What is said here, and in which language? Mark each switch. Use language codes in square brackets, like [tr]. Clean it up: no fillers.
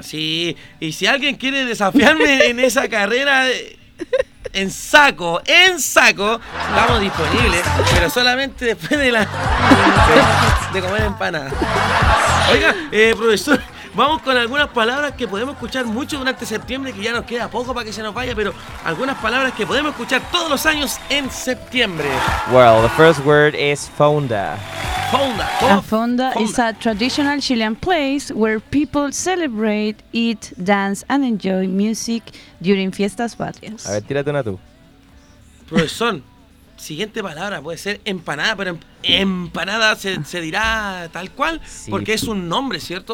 [es] Sí, y si alguien quiere desafiarme en esa carrera, en saco, estamos disponibles, pero solamente después de la de comer empanada. Oiga, profesor, vamos con algunas palabras que podemos escuchar mucho durante septiembre, que ya nos queda poco para que se nos vaya, pero algunas palabras que podemos escuchar todos los años en septiembre. [en] Well, the first word is fonda. Fonda is a traditional Chilean place where people celebrate, eat, dance, and enjoy music during fiestas patrias. [es] A ver, tírate una tú. Profesor, siguiente palabra puede ser empanada, pero empanada se dirá tal cual, sí, porque es un nombre, ¿cierto?